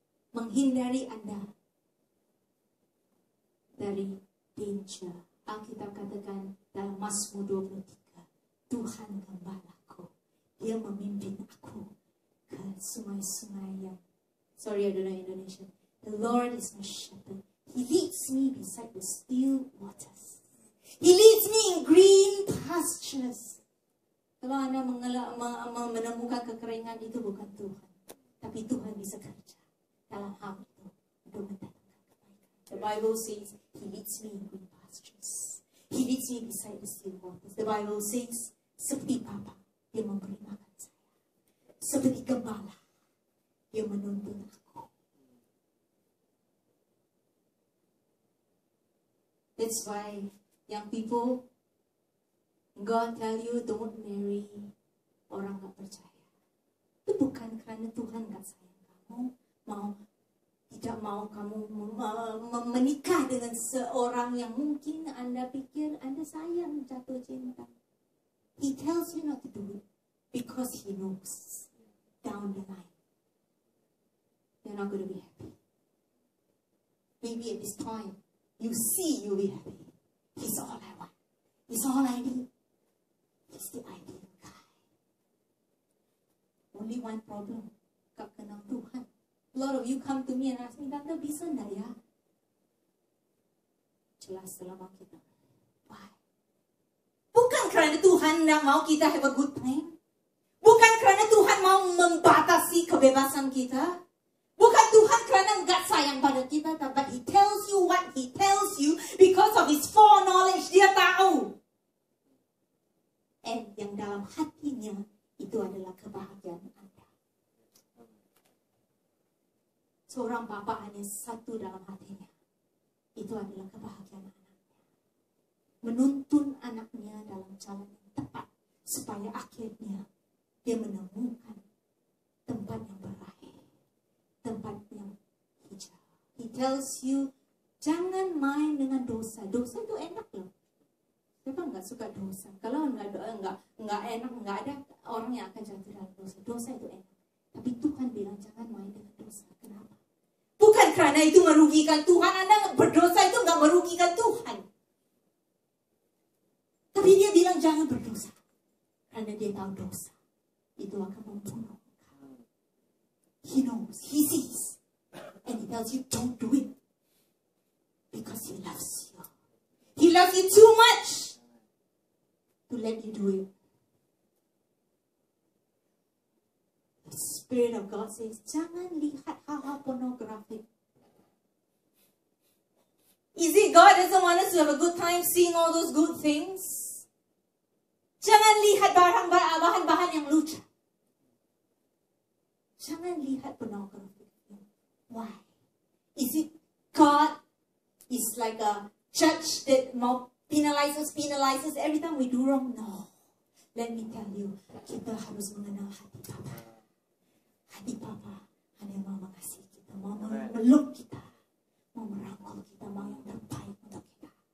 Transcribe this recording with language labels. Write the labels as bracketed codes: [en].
[id] Menghindari Anda dari danger. Alkitab katakan dalam Mazmur 23. Tuhan gembalaku. Dia memimpin aku ke sungai-sungai yang... [en] Sorry, I don't know Indonesian. The Lord is my shepherd. He leads me beside the still waters. He leads me in green pastures. [id] Kalau Anda menemukan kekeringan, itu bukan Tuhan. Tapi Tuhan bisa kerja dalam hal itu untuk mendatangkan kebaikan. [en] The Bible says, He leads me in green pastures. He leads me beside the still waters. The Bible says, [id] seperti Bapa, Dia memberi makan saya. Seperti gembala, Dia menuntun aku. [en] That's why young people, God tell you don't marry [id] orang gak percaya. Itu bukan karena Tuhan gak sayang kamu, tidak mau kamu menikah dengan seorang yang mungkin Anda pikir Anda sayang, jatuh cinta. [en] He tells you not to do it because He knows down the line you're not going to be happy. Maybe at this point you see you'll be happy. He's all I want. He's all I need. He's the ideal guy. Only one problem. [id] Gak kenal Tuhan. [en] A lot of you come to me and ask me, [id] Tante, bisa enggak ya? Jelas dalam Alkitab. [en] Why? [id] Bukan kerana Tuhan tidak mau kita [en] have a good time. [id] Bukan kerana Tuhan mau membatasi kebebasan kita. Bukan Tuhan kerana enggak sayang pada kita. [en] But He tells you what He tells you because of His foreknowledge. [id] Dia tahu. [en] And [id] yang dalam hatinya itu adalah kebahagiaan Anda. Seorang bapa hanya satu dalam hatinya. Itu adalah kebahagiaan anaknya. Menuntun anaknya dalam jalan yang tepat. Supaya akhirnya dia menemukan tempat yang berakhir. Tempat yang hijau. [en] He tells you, [id] jangan main dengan dosa. Dosa itu enak loh. Siapa nggak suka dosa? Kalau nggak enak, nggak ada orang yang akan jatuh dalam dosa. Dosa itu enak. Tapi Tuhan bilang jangan main dengan dosa. Kenapa? Bukan karena itu merugikan Tuhan. Anda berdosa itu nggak merugikan Tuhan. Tapi dia bilang jangan berdosa. Karena dia tahu dosa itu akan membunuh. [en] He knows, He sees. And He tells you don't do it. Because He loves you. He loves you too much to let you do it. The Spirit of God says, [id] jangan lihat hal-hal pornografik. [en] Is it God doesn't want us to have a good time seeing all those good things? [id] Jangan lihat bahan-bahan yang lucu. Jangan lihat pornografik. [en] Why? Is it God is like a judge that penalizes every time we do wrong? No. Let me tell you, [id] kita harus mengenal hati Papa. Hati Papa hanya mau mengasihi kita, mau memeluk kita, mau merangkul kita, mau yang terbaik untuk kita.